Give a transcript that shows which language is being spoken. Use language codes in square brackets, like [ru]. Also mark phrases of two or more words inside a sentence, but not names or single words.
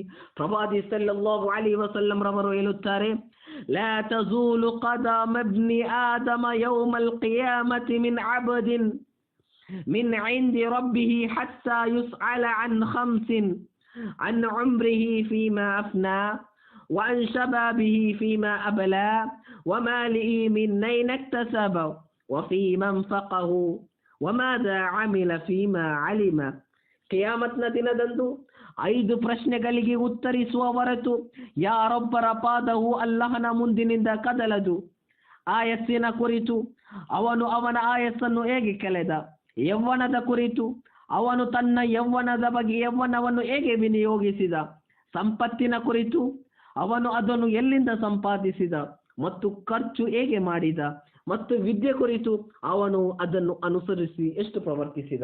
[ar] ಪ್ರವಾದಿ صلى الله عليه وسلم [kn] ರವರು ಹೇಳುತ್ತಾರೆ, [ar] لا تزول قدم ابن آدم يوم القيامة من عبد من عند ربه حتى يسأل عن خمس عن عمره فيما أفنى وعن شبابه فيما أبلى وماله من أين اكتسبه وفيما انفقه وماذا عمل فيما علم. [kn] ಕಿಯಾಮತ್ನ ದಿನದಂದು 5 ಪ್ರಶ್ನೆಗಳಿಗೆ ಉತ್ತರಿಸುವ ಹೊರತು ಯಾರೊಬ್ಬರ ಪಾದವು ಅಲ್ಲಾಹನ ಮುಂದಿನಿಂದ ಕದಲದು. ಆಯಸ್ಸಿನ ಕುರಿತು ಅವನು ಅವನ ಆಯಸ್ಸನ್ನು ಹೇಗೆ ಕಳೆದ, ಯೌವನದ ಕುರಿತು ಅವನು ತನ್ನ ಯೌವನವನ್ನು ಹೇಗೆ ವಿನಿಯೋಗಿಸಿದ, ಸಂಪತ್ತಿನ ಕುರಿತು ಅವನು ಅದನ್ನು ಎಲ್ಲಿಂದ ಸಂಪಾದಿಸಿದ ಮತ್ತು ಖರ್ಚು ಹೇಗೆ ಮಾಡಿದ, ಮತ್ತು ವಿದ್ಯೆ ಕುರಿತು ಅವನು ಅದನ್ನು ಅನುಸರಿಸಿ ಎಷ್ಟು ಪ್ರವರ್ತಿಸಿದ.